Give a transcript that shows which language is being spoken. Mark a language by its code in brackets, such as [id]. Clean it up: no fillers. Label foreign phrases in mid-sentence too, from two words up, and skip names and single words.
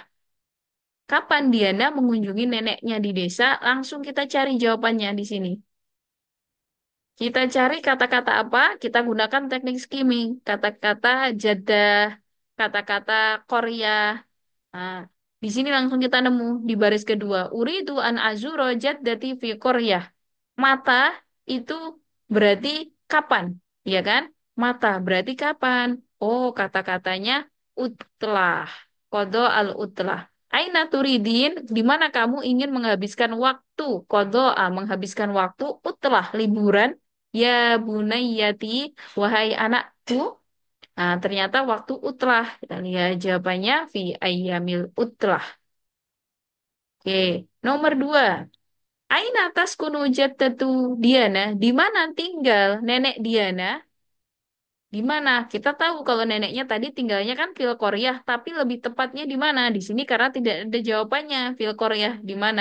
[id] Kapan Diana mengunjungi neneknya di desa? Langsung kita cari jawabannya di sini. Kita cari kata-kata apa? Kita gunakan teknik skimming. Kata-kata jadah, kata-kata Korea. Nah, di sini langsung kita nemu di baris kedua. [ar] أريد أن أزور جدتي في Korea. [id] Mata itu berarti kapan, ya kan? Mata berarti kapan? Oh, kata-katanya utlah. Kodo [ar] العطلة. أين تريدين, [id] di mana kamu ingin menghabiskan waktu? Kodo menghabiskan waktu. Utlah, liburan. [ar] يا بنيتي, [id] wahai anakku. Nah, ternyata waktu utlah. Kita lihat jawabannya [ar] في أيام العطلة. [id] Oke, nomor dua. [ar] أين تسكن جدة Diana? [id] Di mana tinggal nenek Diana? Di mana? Kita tahu kalau neneknya tadi tinggalnya kan fil Korea, tapi lebih tepatnya di mana? Di sini karena tidak ada jawabannya fil Korea di mana?